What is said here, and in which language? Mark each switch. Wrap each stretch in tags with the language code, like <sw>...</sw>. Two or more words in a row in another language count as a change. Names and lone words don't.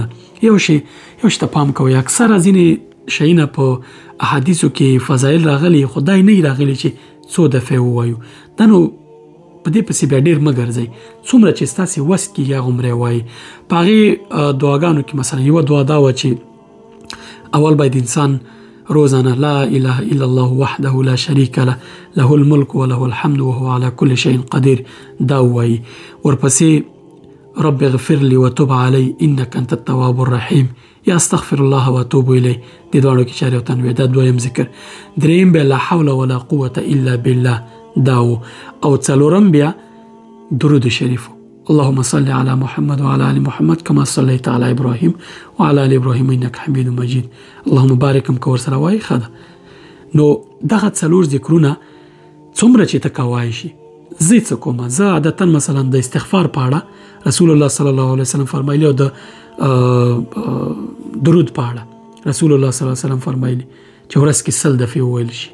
<ps>یو شی ته پام کوئ، اکثره ځینې شیونه په احادیثو کې فضایل راغلي، خو دا نه راغلي چې څو دفعې ووایو. دا نو په دې پسې بیا ډېر مه ګرځئ، څومره چې ستاسې وس کېږي هغومره یې وایي. په هغې دعاګانو کې مثلا یوه دعا دا وه چې اول باید انسان روزانه</ps> <ar>لا اله الا الله وحده لا شریک له له الملک وله الحمد وهو على كل شيء قدیر</ar> <ps>دا وایي.</ps> <ar>ورپسې رب اغفر لي وتب علي انك انت التواب الرحیم یا استغفر الله واتوب الیه.</ar> <ps>دې دواړو کې چارې او تنویع، دا دویم ذکر. دریم بیا</ps> <ar>لا حول ولا قوة الا بالله داو.</ar> <ps>او 4 بیا درود شریف،</ps> <ar>اللهم صل على محمد وعلى آل محمد كما صليت على إبراهيم وعلى آل إبراهيم إنك حميد مجيد اللهم بارك</ar> <ps>کور سره وایي. ښه ده. نو دغه 4 ذکرونه څومره چې ته کوای شي. زه څه کومه، زه عادتا مثلا د استغفار په اړه</ps> <ar>رسول الله صلی الله علیه وسلم</ar> <ps>فرمایلی، او د درود په اړه</ps> <ar>رسول الله صلی الله علیه وسلم</ar> <ps>فرمایلی چې ورځ کې 100 دفعې وویل شي.</ps>